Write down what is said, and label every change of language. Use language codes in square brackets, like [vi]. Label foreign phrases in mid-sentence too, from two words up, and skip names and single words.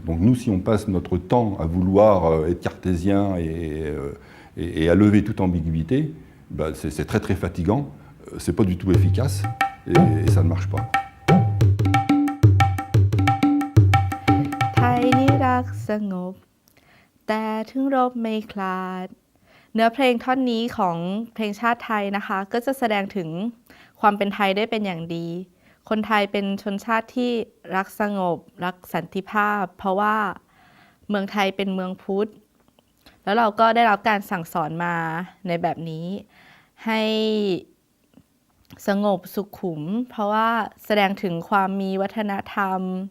[fr] Donc nous, si on passe notre temps à vouloir être cartésien et à lever toute ambiguïté, bah, c'est très très fatigant. C'est pas du tout efficace et ça ne marche pas. [th] Thaï นี่รักสงบแต่ถึงรบไม่คลาดเนื้อเพลงท่อนนี้ ของเพลงชาติไทยนะคะก็จะแสดงถึงความเป็นไทยได้เป็นอย่างดีคนไทยเป็นชนชาติที่รักสงบรักสันติภาพเพราะว่าเมืองไทยเป็นเมืองพุทธแล้วเราก็ได้รับการสั่งสอนมาในแบบนี้ให้สงบสุขุมเพราะว่าแสดงถึงความมีวัฒนธรรม